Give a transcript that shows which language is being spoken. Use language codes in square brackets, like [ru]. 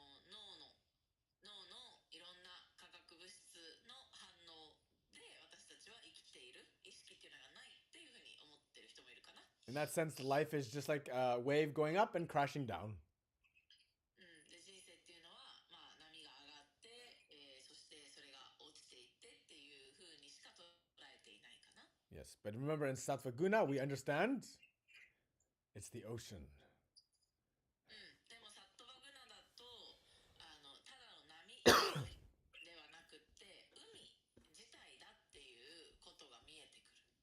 [ja] 脳のいろんな化学物質の反応で私たちは生きている。意識っていうのがないっていうふうに思ってる人もいるかな。 [en] In that sense, life is just like a wave going up and crashing down. [ja] で人生っていうのは、まあ、波が上がって、そしてそれが落ちていってっていうふうにしか捉えていないかな。 [en] Yes, but remember in Sattva Guna, we understand it's the ocean. [ja] でもサットバグナだとただの波ではなくって海自体だっていうことが見えてくる。